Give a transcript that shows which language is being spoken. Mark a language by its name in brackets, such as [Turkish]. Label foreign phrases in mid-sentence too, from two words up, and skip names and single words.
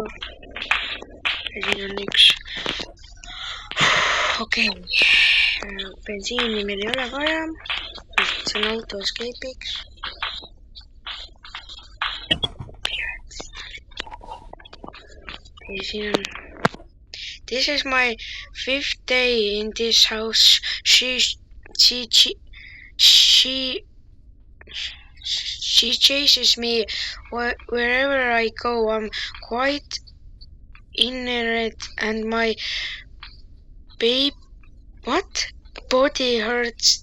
[Estonian] Ja siin on üks. Okei. Bensiini meil ei ole vaja. See on auto escape'iks. Ja siin on. [English] This is my 5th day in this house. She chases me wherever I go. I'm quite ignorant and my body hurts.